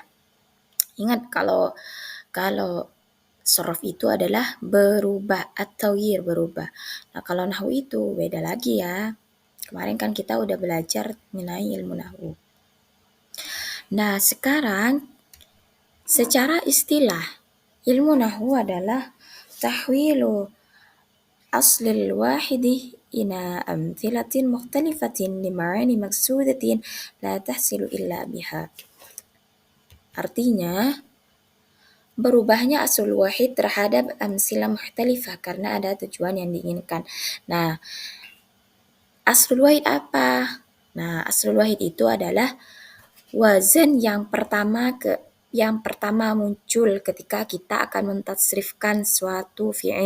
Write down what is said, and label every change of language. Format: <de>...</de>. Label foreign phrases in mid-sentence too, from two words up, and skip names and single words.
<id>Ingat kalau shorof itu adalah berubah atau berubah. Nah, kalau nahwu itu beda lagi ya. Kemarin kan kita udah belajar mengenai ilmu nahwu. Nah, sekarang secara istilah ilmu nahwu adalah</id> <ar>تحويل الأصل الواحد إلى أمثلة مختلفة لمعان مقصودة لا تحصل إلا بها.</ar> <id>Artinya, berubahnya</id> <ar>الأصل الواحد</ar> <id>terhadap</id> <ar>أمثلة مختلفة</ar> <id>karena ada tujuan yang diinginkan. Nah,</id> <ar>الأصل الواحد</ar> <id>apa? Nah,</id> <ar>الأصل الواحد</ar> <id>itu adalah wazan yang pertama muncul ketika kita akan mentasrifkan suatu fi'il.</id>